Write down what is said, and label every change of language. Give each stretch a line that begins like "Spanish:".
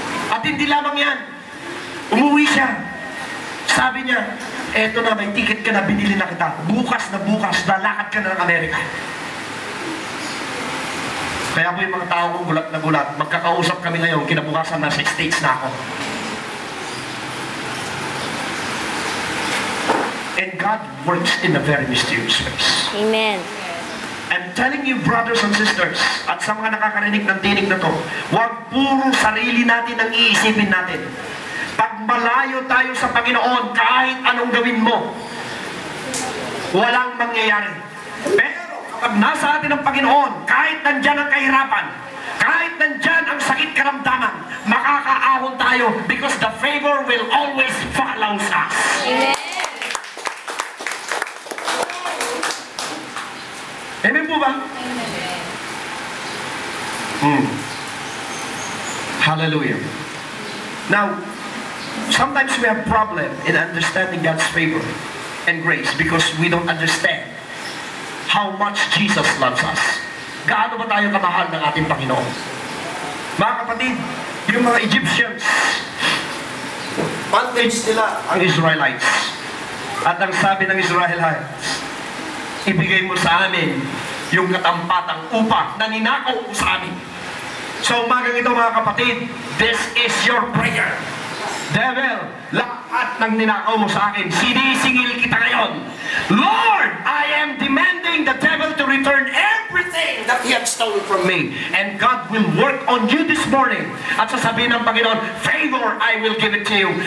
Filipino: At hindi lamang yan. Umuwi siya. Sabi niya, eto na, may ticket ka na, binili na kita. Bukas, lalakad ka na ng Amerika. Kaya po yung mga tao kong gulat na gulat, magkakausap kami ngayon, kinabukasan na 6 States na ako.
English: And God works in a very mysterious ways. Amen. I'm telling you, brothers and sisters,
Filipino: at sa mga nakakarinig ng tinig na to, huwag puro sarili natin ang iisipin natin. Pag malayo tayo sa Panginoon, kahit anong gawin mo, walang mangyayari. Pero kapag nasa atin ang Panginoon, kahit nandyan ang kahirapan, kahit nandyan ang sakit karamdaman, makakaahon tayo
English: because the favor will always follow us.
Filipino: Amen. Amen po ba? Hallelujah.
English: Now, sometimes we have problem in understanding God's favor and grace because we don't understand how much Jesus loves us.
Filipino: Gaano ba tayo kamahal ng ating Panginoon? Mga kapatid, yung mga Egyptians, bondage nila ang Israelites. At ang sabi ng Israelites, ibigay mo sa amin yung katampatang upa na ninakaw mo sa amin. So umagang ito mga kapatid,
English: this is your prayer.
Filipino: Devil, lahat ng ninakaw mo sa akin, sinisingil kita ngayon.
English: Lord, I am demanding the devil to return everything that he had stolen from me. And God will work on you this morning.
Filipino: At sasabihin ng Panginoon,
English: favor, I will give it to you.